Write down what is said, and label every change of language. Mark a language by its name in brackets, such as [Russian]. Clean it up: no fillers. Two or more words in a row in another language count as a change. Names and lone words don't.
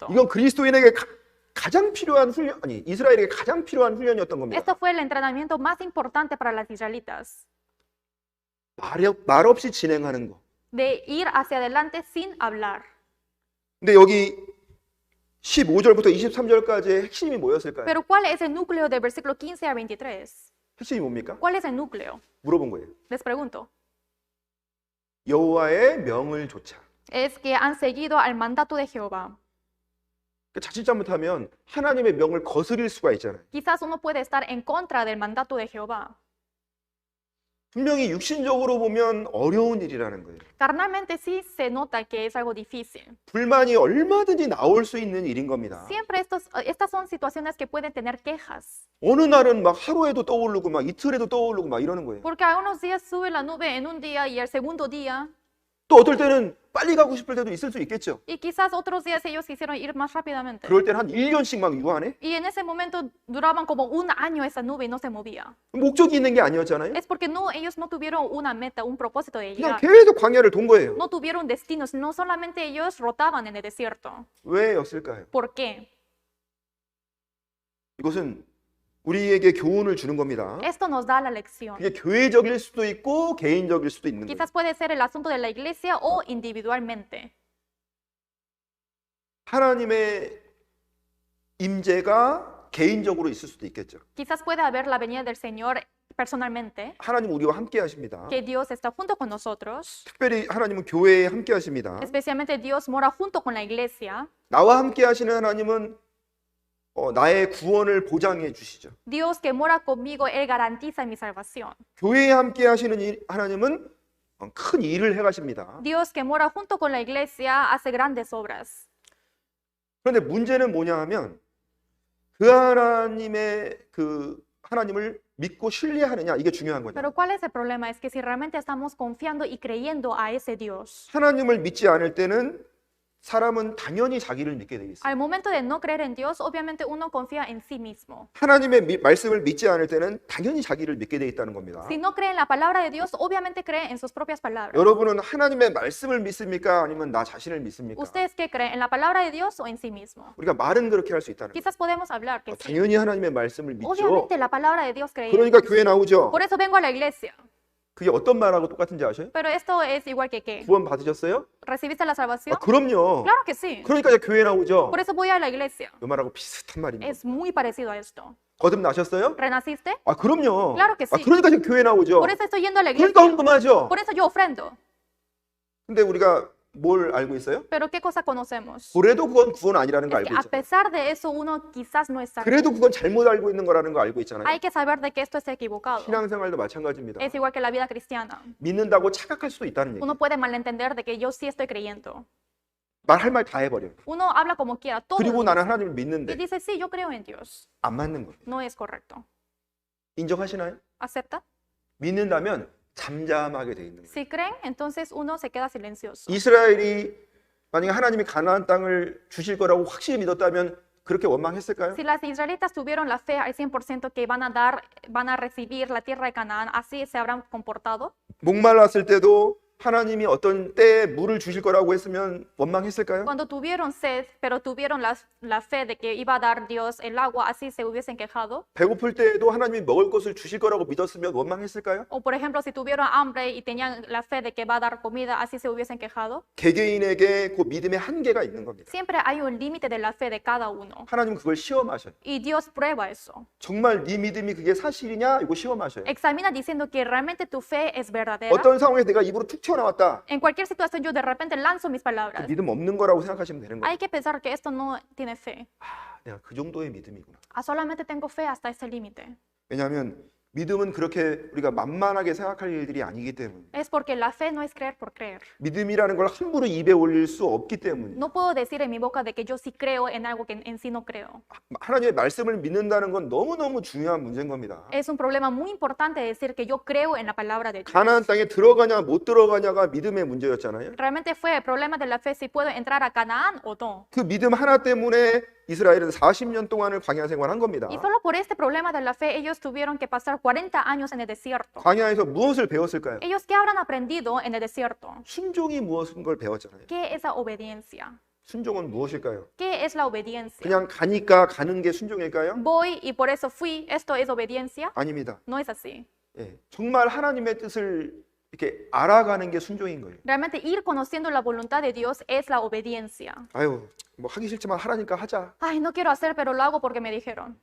[Korean] 이건 그리스도인에게 가장 필요한 훈련, 아니 이스라엘에게 가장 필요한 훈련이었던 겁니다. [Spanish] Esto fue el entrenamiento más importante para las israelitas. [Korean] 말 없이 진행하는 거. [Spanish] De ir hacia adelante sin hablar. [Korean] 근데 여기 15절부터 23절까지의 핵심이 뭐였을까요? [Spanish] Pero ¿cuál es el núcleo del versículo 15 al 23? [Korean] 핵심이 뭡니까? [Spanish] ¿Cuál es el núcleo? [Korean] 물어본 거예요. [Spanish] Les pregunto. [Korean] 여호와의 명을 조차. [Spanish] Es que han seguido al mandato de Jehová. [Korean] 자칫 잘못하면 하나님의 명을 거스릴 수가 있잖아요. [Spanish] Quizás uno puede estar en contra del mandato de Jehová. [Korean] 분명히 육신적으로 보면 어려운 일이라는 거예요. [Spanish] Carnalmente sí se nota que es algo difícil. [Korean] 불만이 얼마든지 나올 수 있는 일인 겁니다. [Spanish] Siempre estas son situaciones que pueden tener quejas. [Korean] 어느 날은 막 하루에도 떠오르고 막 이틀에도 떠오르고 막 이러는 거예요. [Spanish] Porque algunos días sube la nube en un día y el segundo día, [Korean] 또 어떨 때는 빨리 가고 싶을 때도 있을 수 있겠죠. [Spanish] y quizás otros días ellos quisieron ir más rápidamente. [Korean] 그럴 때는 한 1년씩 막 유한해? [Spanish] Y en ese momento duraban como un año esa nube y no se movía. [Korean] 목적이 있는 게 아니었잖아요. [Spanish] Es porque no, ellos no tuvieron una meta, un propósito de [Korean] 그냥 [Spanish] llegar. [Korean] 계속 광야를 돈 거예요. [Spanish] No tuvieron destinos, no solamente ellos rotaban en el desierto. [Korean] 왜였을까요? [Spanish] ¿Por qué? [Korean] 이것은 우리에게 교훈을 주는 겁니다. [Spanish] Esto nos da la lección. [Korean] 그게 교회적일 수도 있고 개인적일 수도 있는 거예요. [Spanish] Quizás puede ser el asunto de la iglesia o individualmente. [Korean] 하나님의 임재가 개인적으로 있을 수도 있겠죠. [Spanish] Quizás pueda haber la venida del Señor personalmente, [Korean] 하나님 우리와 함께 하십니다. [Spanish] que Dios está junto con nosotros. [Korean] 특별히 하나님은 교회에 함께 하십니다. [Spanish] Especialmente Dios mora junto con la iglesia. [Korean] 나와 함께 하시는 하나님은 나의 구원을 보장해 주시죠. [Spanish] Dios que mora conmigo, Él garantiza mi salvación. [Korean] 교회에 함께 하시는 하나님은 큰 일을 해 가십니다. [Spanish] Dios que mora junto con la iglesia hace grandes obras. [Korean] 그런데 문제는 뭐냐 하면 그 하나님의 그 하나님을 믿고 신뢰하느냐 이게 중요한 거죠. [Spanish] Pero ¿cuál es el problema? Es que si realmente estamos confiando y creyendo a ese Dios, [Korean] 하나님을 믿지 않을 때는 사람은 당연히 자기를 믿게 돼 있어요. [Spanish] al momento de no creer en Dios, obviamente uno confía en sí mismo. [Korean] 하나님의 말씀을 믿지 않을 때는 당연히 자기를 믿게 돼 있다는 겁니다. [Spanish] Si no cree en la palabra de Dios, obviamente cree en sus propias palabras. [Korean] 여러분은 하나님의 말씀을 믿습니까? 아니면 나 자신을 믿습니까? [Spanish] ¿Ustedes qué creen? ¿En la palabra de Dios o en sí mismo? [Korean] 우리가 말은 그렇게 할 수 있다는 거예요. [Spanish] Quizás podemos hablar que sí. [Korean] 당연히 하나님의 말씀을 믿죠. [Spanish] Obviamente la palabra de Dios creemos. [Korean] 그러니까 교회 나오죠. [Spanish] Por eso vengo a la iglesia. [Korean] 그게 어떤 말하고 똑같은지 아셔요? [Spanish] Pero esto es igual que ¿qué? [Korean] 구원 받으셨어요? [Spanish] ¿Recibiste la salvación? [Korean] 그럼요. [Spanish] Claro que sí. [Korean] 그러니까 이제 교회 나오죠. [Spanish] Por eso voy a la iglesia. [Korean] 이 말하고 비슷한 말입니다. [Spanish] Es muy parecido a esto. [Korean] 거듭나셨어요? [Spanish] ¿Renaciste? [Korean] 그럼요. [Spanish] Claro que sí. [Korean] 그러니까 이제 교회 나오죠. [Spanish] Por eso estoy yendo a la [Korean] 그러니까 [Spanish] iglesia. [Korean] 헌금하죠. [Spanish] Por eso yo ofrendo. [Korean] 근데 우리가 뭘 알고 있어요? [Spanish] Pero ¿qué cosa conocemos? [Korean] 그래도 그건 구원 아니라는 거 [Spanish] Es que [Korean] 알고 [Spanish] a [Korean] 있잖아요. [Spanish] pesar de eso uno quizás no es salvo. [Korean] 그래도 그건 잘못 알고 있는 거라는 거 알고 있잖아요. [Spanish] Hay que saber de que esto es equivocado. [Korean] 신앙생활도 마찬가지입니다. [Spanish] Es igual que la vida cristiana. [Korean] 믿는다고 착각할 수도 있다는 얘기. [Spanish] Uno puede malentender de que yo sí estoy creyendo. [Korean] 말할 말 다 해버려. [Spanish] Uno habla como quiera, todo. [Korean] 그리고 [Spanish] lo [Korean] 나는 [Spanish] dice. [Korean] 하나님을 [Spanish] Y [Korean] 믿는데 [Spanish] dice, sí, yo creo en Dios. [Korean] 안 맞는 거예요. [Spanish] No es correcto. [Korean] 인정하시나요? [Spanish] ¿Acepta? [Korean] 믿는다면 잠잠하게 돼 있는 거예요. [Spanish] Si creen, entonces uno se queda silencioso. [Korean] 이스라엘이 만약에 하나님이 가나안 땅을 주실 거라고 확실히 믿었다면 그렇게 원망했을까요? [Spanish] Si las israelitas tuvieron la fe al 100% que van a recibir la tierra de Canaán, ¿así se habrán comportado? [Korean] 목말랐을 때도 하나님이 어떤 때에 물을 주실 거라고 했으면 원망했을까요? [Spanish] Cuando tuvieron sed, pero tuvieron la fe de que iba a dar Dios el agua, ¿así se hubiesen quejado? [Korean] 배고플 때에도 하나님이 먹을 것을 주실 거라고 믿었으면 원망했을까요? [Spanish] O por ejemplo, si tuvieron hambre y tenían la fe de que va a dar comida, ¿así se hubiesen quejado? [Korean] 개개인에게 그 믿음의 한계가 있는 겁니다. [Spanish] Siempre hay un límite de la fe de cada uno. [Korean] 하나님은 그걸 시험하셔요. [Spanish] Y Dios prueba eso. [Korean] 정말 네 믿음이 그게 사실이냐? 이거 시험하셔요. [Spanish] Examina diciendo que realmente tu fe es verdadera. [Korean] 어떤 상황에서 내가 입으로 툭 튀어나왔다. [Spanish] En cualquier situación yo de repente lanzo mis [Korean] 그 [Spanish] palabras. [Korean] 믿음 없는 거라고 생각하시면 되는 거예요. [Spanish] Hay que pensar que esto no tiene fe. [Korean] 내가 그 정도의 믿음이구나. [Spanish] Solamente tengo fe hasta ese límite. [Korean] 왜냐하면 믿음은 그렇게 우리가 만만하게 생각할 일들이 아니기 때문에, [Spanish] Es porque la fe no es creer por creer. [Korean] 믿음이라는 걸 함부로 입에 올릴 수 없기 때문에, [Spanish] No puedo decir en mi boca de que yo sí creo en algo que en sí no creo. [Korean] 하나님의 말씀을 믿는다는 건 너무너무 중요한 문제인 겁니다. [Spanish] Es un problema muy importante decir que yo creo en la palabra de Dios. [Korean] 가나안 땅에 들어가냐 못 들어가냐가 믿음의 문제였잖아요. [Spanish] Realmente fue el problema de la fe si puedo entrar a Canaán o no. [Korean] 그 믿음 하나 때문에 이스라엘은 40년 동안을 광야 생활한 겁니다. [Spanish] Y solo por este problema de la fe ellos tuvieron que pasar 40 años en el desierto. [Korean] 광야에서 무엇을 배웠을까요? [Spanish] ¿Ellos qué habrán aprendido en el desierto? [Korean] 순종이 무엇인 걸 배웠잖아요. [Spanish] ¿Qué es la obediencia? [Korean] 순종은 무엇일까요? [Spanish] ¿Qué es la obediencia? [Korean] 그냥 가니까 가는 게 순종일까요? [Spanish] Voy y por eso fui. ¿Esto es obediencia? [Korean] 아닙니다. [Spanish] No es así. [Korean] 예, 정말 하나님의 뜻을 이렇게 알아가는 게 순종인 거예요. [Spanish] Realmente ir conociendo la voluntad de Dios es la obediencia. [Korean] 아유, 뭐 하기 싫지만 하라니까 하자. [Spanish] Ay, no quiero hacer, pero lo hago porque me dijeron.